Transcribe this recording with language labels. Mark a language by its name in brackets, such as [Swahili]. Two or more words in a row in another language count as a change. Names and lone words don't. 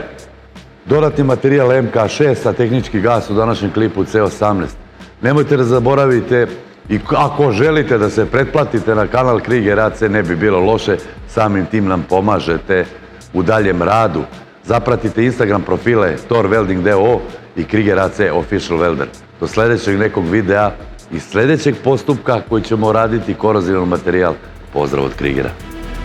[Bosnian] Dodatni materijal MK6, a tehnički gas u današnjem klipu C18. Nemojte da zaboravite, i ako želite da se pretplatite na kanal Krieger AC, ne bi bilo loše, samim tim nam pomažete u daljem radu. Zapratite Instagram profile Thor Welding DO i Krieger AC Official Welder. Do sljedećeg nekog videa i sljedećeg postupka koji ćemo raditi korozivan materijal. Pozdrav od Kriegera.